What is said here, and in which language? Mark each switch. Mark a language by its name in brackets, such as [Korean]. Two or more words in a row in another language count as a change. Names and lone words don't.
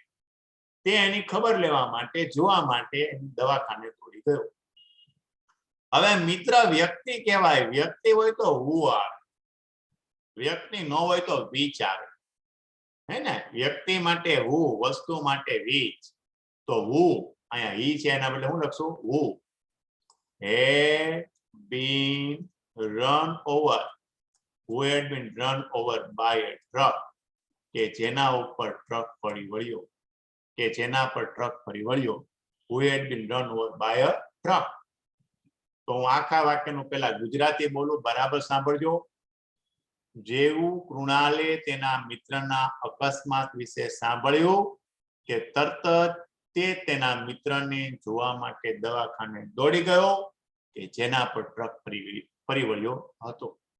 [Gujarati] તે એની ખબર લેવા માટે, જોવા માટે દવાખાને દોડી ગયો. હવે મિત્ર વ્યક્તિ કહેવાય. વ્યક્તિ હોય તો હું આવે, વ્યક્તિ ન હોય તો વીચ આવે. હે ને? વ્યક્તિ માટે હું, વસ્તુ માટે વીચ. તો હું અહીંયા ઈ છે એના બદલે હું લખશું? [English] who had been run over. Who had been run over by a truck. [Gujarati] કે જેના ઉપર ટ્રક ફરી વળ્યો, કે જેના પર ટ્રક ફરી વળ્યો. [English] Who had been run over by a truck. [Gujarati] તો હું આખા વાક્યનું પહેલા ગુજરાતી બોલું, બરાબર સાંભળજો. જેવું કૃણાલે તેના મિત્રના અકસ્માત વિશે સાંભળ્યું કે તરત તે તેના મિત્રને જોવા માટે દવાખાને દોડી ગયો કે જેના પર ટ્રક ફરી વળ્યો હતો.